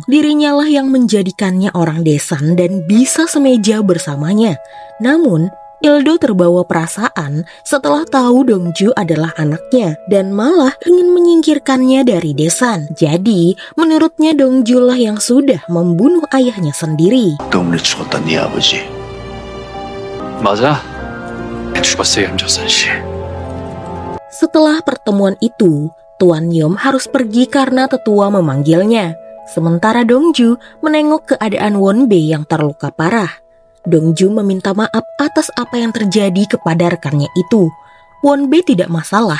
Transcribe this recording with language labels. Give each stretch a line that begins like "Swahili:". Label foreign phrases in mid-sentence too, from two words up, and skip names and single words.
Indonesian: Dirinya lah yang menjadikannya orang Desan dan bisa semeja bersamanya. Namun, Ildo terbawa perasaan setelah tahu Dongju adalah anaknya dan malah ingin menyingkirkannya dari Desan. Jadi, menurutnya Dongju lah yang sudah membunuh ayahnya sendiri.
Korean: 때문에 죽었다 네 아버지. 맞아. 죽었어 염조선 씨.
Indonesian: Setelah pertemuan itu, Tuan Yom harus pergi karena tetua memanggilnya. Sementara Dongju menengok keadaan Wonbei yang terluka parah. Dongju meminta maaf atas apa yang terjadi kepada rekannya itu. Wonbei tidak masalah.